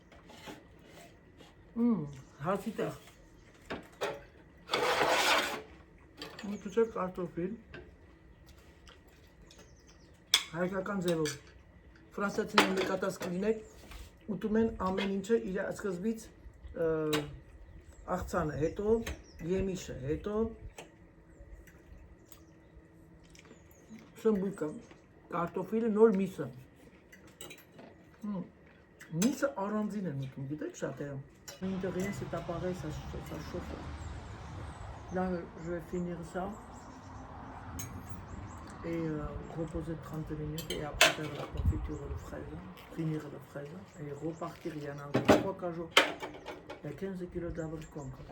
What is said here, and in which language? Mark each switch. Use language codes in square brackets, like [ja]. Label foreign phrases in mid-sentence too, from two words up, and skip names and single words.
[hy] հարցի տեղ, մի քիչ կարտոֆիլ, հայկական ձևով, Ֆրանսիացիները նկատած կլինեք, ուտում են ամեն ինչը իր սկզբից աղցանը, հետո եմիշը, հետո սմբուկը, կարտոֆիլը, նոր միսը։ Միսը առանձին են ուտում, գիտեք շատերը։ [fr] Une de rien, c'est appareil, ça chauffe. Là, je vais finir ça. Et reposer 30 minutes et après faire la confiture de fraises, finir la fraise et repartir. Il y en a encore 3 jours. Il y a 15 kilos d'abricot.